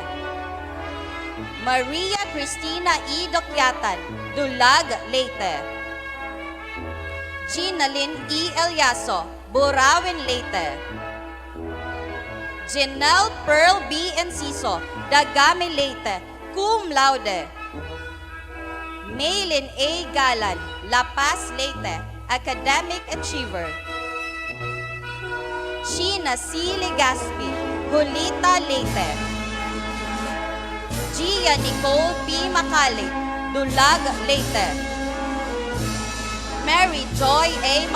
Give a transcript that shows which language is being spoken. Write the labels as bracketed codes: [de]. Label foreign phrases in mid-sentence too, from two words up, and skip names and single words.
[en] Maria Cristina E. Dokyatan, Dulag, Leyte. Ginalyn E. Elyaso, Burauen, Leyte. Janelle Pearl B. Enciso, Dagami, Leyte, cum laude. Maylin A. Galan, La Paz, Leyte, academic achiever. Sheena C. Legaspi, Hulita, Leyte. Gia Nicole P. Macali, Dulag, Leyte. Mary Joy A.